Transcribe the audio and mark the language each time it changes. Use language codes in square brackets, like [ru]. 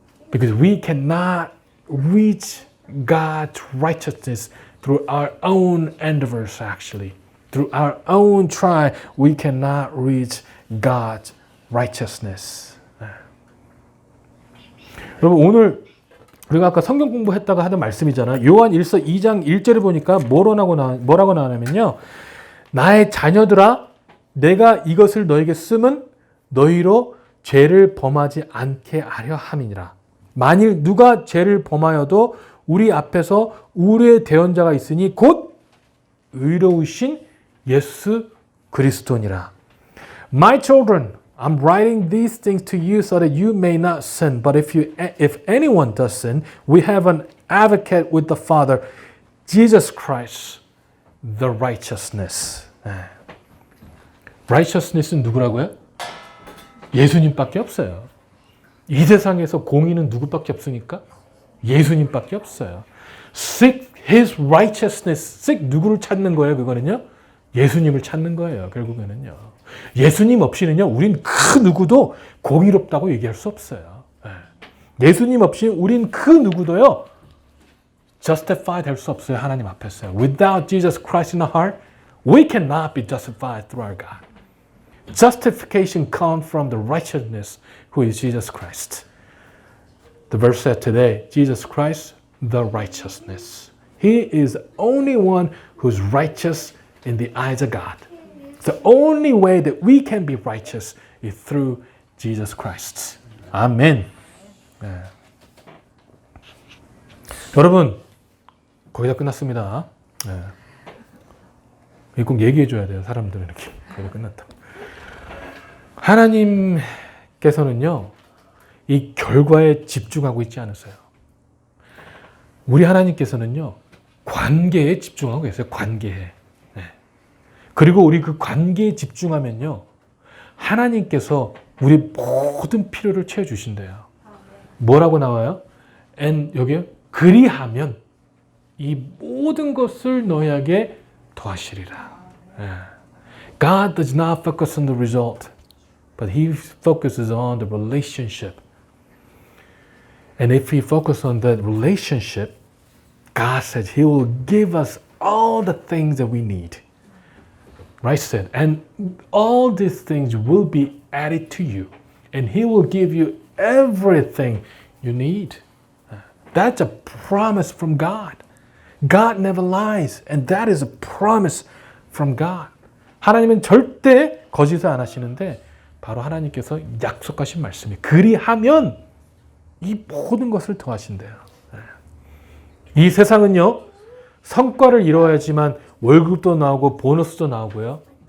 [en] Because we cannot reach God's righteousness through our own endeavors, actually. Through our own try, we cannot reach God's righteousness. [ko] 여러분, 오늘 우리가 아까 성경 공부했다가 하던 말씀이잖아요. 요한 1서 2장 1절에 보니까 뭐라고 나오냐면요. 나의 자녀들아, 내가 이것을 너에게 쓰면 너희로 죄를 범하지 않게 하려 함이니라. 만일 누가 죄를 범하여도 우리 앞에서 우리의 대언자가 있으니 곧 의로우신 예수 그리스도니라. [en] My children, I'm writing these things to you so that you may not sin. But if anyone does sin, we have an advocate with the Father, Jesus Christ, the righteousness. [ko] righteousness는 누구라고요? 예수님밖에 없어요. 이 세상에서 공의는 누구밖에 없으니까? 예수님밖에 없어요. [en] Seek His righteousness. [ko] Seek 누구를 찾는 거예요? 그거는요? 예수님을 찾는 거예요. 결국에는요. 예수님 없이는요, 우린 그 누구도 공의롭다고 얘기할 수 없어요. 예수님 없이 우린 그 누구도요, justify 될 수 없어요. 하나님 앞에서요. [en] Without Jesus Christ in our heart, we cannot be justified through our God. Justification comes from the righteousness who is Jesus Christ. The verse said today, Jesus Christ, the righteousness. He is the only one who's righteous in the eyes of God. The only way that we can be righteous is through Jesus Christ. [ko] 아멘. 네. 여러분, 거의 다 끝났습니다. 네. 이거 꼭 얘기해 줘야 돼요. 사람들은 이렇게. 거의 다 끝났다. 하나님께서는요, 이 결과에 집중하고 있지 않으세요. 우리 하나님께서는요, 관계에 집중하고 계세요. 관계에. 그리고 우리 그 관계에 집중하면요, 하나님께서 우리 모든 필요를 채워주신대요. 뭐라고 나와요? And 여기요, 그리하면 이 모든 것을 너희에게 더하시리라. [en] God does not focus on the result, but He focuses on the relationship. And if we focus on that relationship, God says He will give us all the things that we need. Right said, and all these things will be added to you, and He will give you everything you need. That's a promise from God. God never lies, and that is a promise from God. [ko] 하나님은 절대 거짓을 안 하시는데 바로 하나님께서 약속하신 말씀이 그리하면 이 모든 것을 더하신대요. 이 세상은요, 성과를 이루어야지만 월급도 나오고 보너스도 나오고요.